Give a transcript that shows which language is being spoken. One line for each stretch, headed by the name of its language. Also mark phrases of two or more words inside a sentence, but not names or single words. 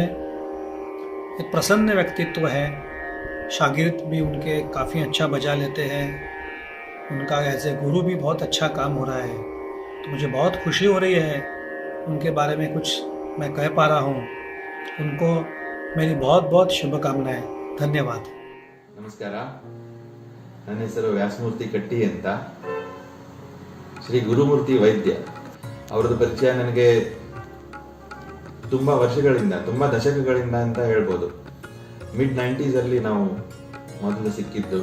Hindi: एक प्रसन्न व्यक्तित्व है. शागिर्द भी उनके काफ़ी अच्छा बजा लेते हैं. उनका
English: as a
Hindi: गुरु भी बहुत अच्छा काम हो रहा है. तो मुझे बहुत खुशी हो रही है उनके बारे में कुछ मैं कह पा रहा हूँ. उनको मेरी बहुत बहुत शुभकामनाएं. धन्यवाद.
Kannada: ನಮಸ್ಕಾರ. ನನ್ನ ಹೆಸರು ವ್ಯಾಸಮೂರ್ತಿ ಕಟ್ಟಿ ಅಂತ. ಶ್ರೀ ಗುರುಮೂರ್ತಿ ವೈದ್ಯ ಅವರದ್ದು ಪರಿಚಯ ನನಗೆ ತುಂಬ ವರ್ಷಗಳಿಂದ, ತುಂಬ ದಶಕಗಳಿಂದ ಅಂತ ಹೇಳ್ಬೋದು. ಮಿಡ್ 90s ನಾವು ಮೊದಲು ಸಿಕ್ಕಿದ್ದು.